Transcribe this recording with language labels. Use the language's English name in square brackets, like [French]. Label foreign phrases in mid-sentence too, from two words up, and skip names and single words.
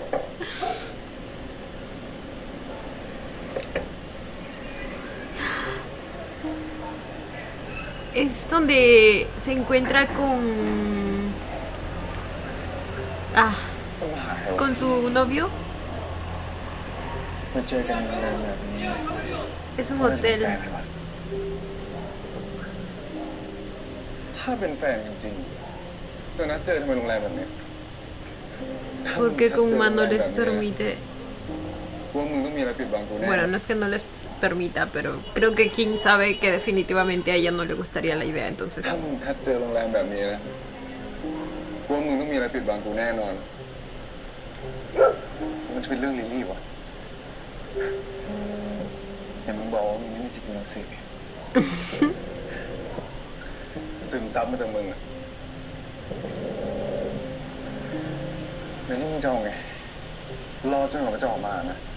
[Spanish] Es donde se encuentra con... Ah, [Thai] ต้องมาหาใครวะ [Spanish] con su novio. [Thai] มาเจอกันในโรงแรมแบบนี้ [Spanish] Es un [Thai] น่าจะเป็น [Spanish] hotel. [Thai] แฟนกันวะ ถ้าเป็นแฟนจริงๆจะนัดเจอทำไมโรงแรมแบบนี้ [Spanish] Porque Kuma no les permite... [Thai] ว่ามึงต้องมีอะไรปิดบังกูแน่ [Spanish] Bueno, no es que no les permita, pero creo que King sabe que definitivamente a ella no le gustaría la idea, entonces... [Thai] ถ้ามึงนัดเจอโรงแรมแบบนี้นะว่ามึงต้องมีอะไรปิดบังกูแน่นอน มันจะเป็นเรื่องลิลลี่วะเห็นมึงบอกว่ามึงไม่มีสกิลหนังสือซึมซับมาจากมึงอะแล้วที่มึงจะเอาไงรอจนกว่ามันจะออกมานะ